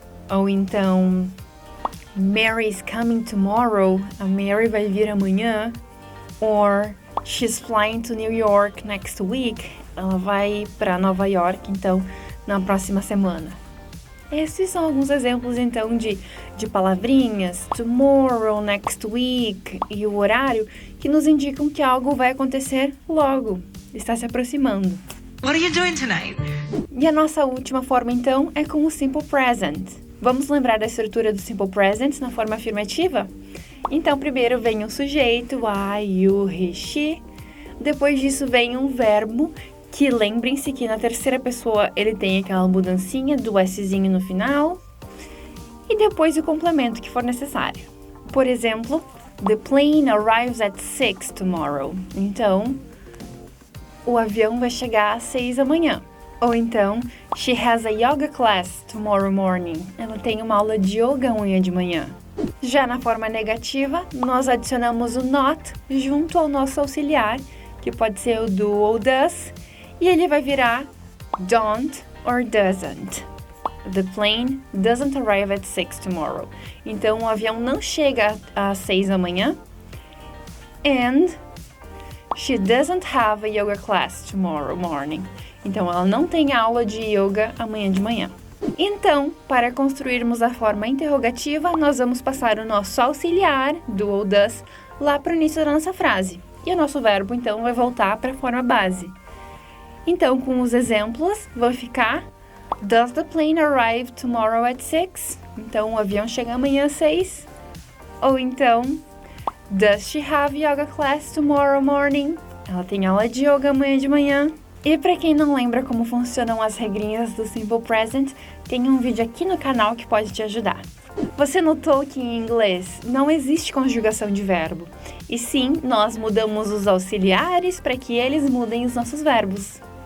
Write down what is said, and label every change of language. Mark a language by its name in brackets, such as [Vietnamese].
[Portuguese] Ou então, [English] Mary's coming tomorrow. [Portuguese] A Mary vai vir amanhã. [English] Or, she's flying to New York next week. [Portuguese] Ela vai para Nova York, então, na próxima semana. Esses são alguns exemplos, então, de palavrinhas, tomorrow, next week, e o horário, que nos indicam que algo vai acontecer logo, está se aproximando. [English] What are you doing tonight? [Portuguese] E a nossa última forma, então, é com o simple present. Vamos lembrar da estrutura do simple present na forma afirmativa? Então, primeiro vem o sujeito, I, you, he, she. Depois disso vem um verbo, que lembrem-se que na terceira pessoa ele tem aquela mudancinha do Szinho no final. E depois o complemento que for necessário. Por exemplo, [English] the plane arrives at 6 tomorrow. [Portuguese] Então, o avião vai chegar às 6 da manhã. Ou então, [English] she has a yoga class tomorrow morning. [Portuguese] Ela tem uma aula de yoga amanhã de manhã. Já na forma negativa, nós adicionamos o not junto ao nosso auxiliar, que pode ser o do ou does, e ele vai virar don't or doesn't. [English] The plane doesn't arrive at 6 tomorrow. [Portuguese] Então, o avião não chega às 6 da manhã. [English] And she doesn't have a yoga class tomorrow morning. [Portuguese] Então, ela não tem aula de yoga amanhã de manhã. Então, para construirmos a forma interrogativa, nós vamos passar o nosso auxiliar, do ou does, lá para o início da nossa frase. E o nosso verbo, então, vai voltar para a forma base. Então, com os exemplos, vai ficar [English] Does the plane arrive tomorrow at 6? [Portuguese] Então, o avião chega amanhã às 6. Ou então, [English] Does she have yoga class tomorrow morning? [Portuguese] Ela tem aula de yoga amanhã de manhã. E para quem não lembra como funcionam as regrinhas do Simple Present, tem um vídeo aqui no canal que pode te ajudar. Você notou que em inglês não existe conjugação de verbo, e sim, nós mudamos os auxiliares para que eles mudem os nossos verbos.